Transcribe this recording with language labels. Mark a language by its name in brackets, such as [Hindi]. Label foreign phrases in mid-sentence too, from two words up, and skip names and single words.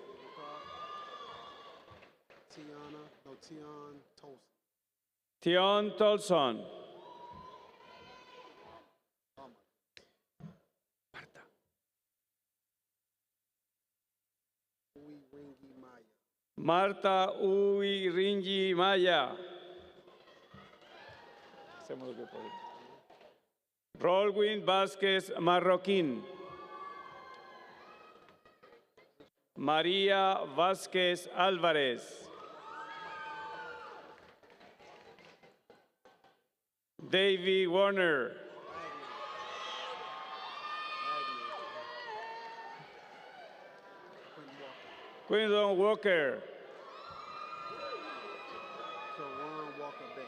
[Spanish] Tion Tolson. Tion Tolson. Uy Ringi Maya. Marta Uiringi Maya. Hacemos lo que podemos. Rolwin Vázquez Marroquín. María Vázquez Álvarez. Davy Warner. Quindon Walker. Karan Walker Bay.